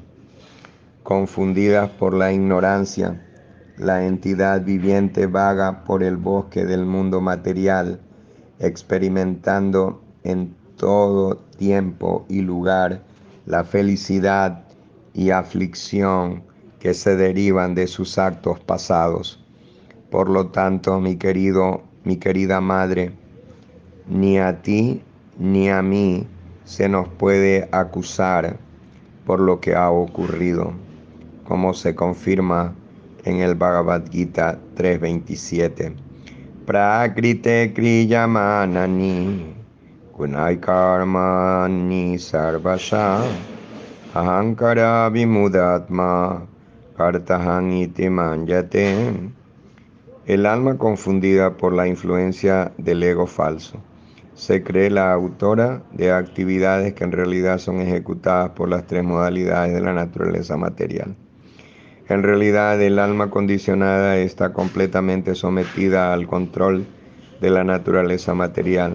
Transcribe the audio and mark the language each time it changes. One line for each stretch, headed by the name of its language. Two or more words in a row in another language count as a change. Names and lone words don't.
Spanish: Confundidas por la ignorancia, la entidad viviente vaga por el bosque del mundo material, experimentando en todo tiempo y lugar la felicidad y aflicción que se derivan de sus actos pasados. Por lo tanto, mi querida madre, ni a ti ni a mí se nos puede acusar por lo que ha ocurrido, como se confirma en el Bhagavad Gita 3.27.
Sanskrit: Prakrite kriyamanani kunai karmani sarvasha ahankara vimudatma kartahan iti manyate.
Spanish: El alma confundida por la influencia del ego falso se cree la autora de actividades que en realidad son ejecutadas por las tres modalidades de la naturaleza material. En realidad, el alma condicionada está completamente sometida al control de la naturaleza material.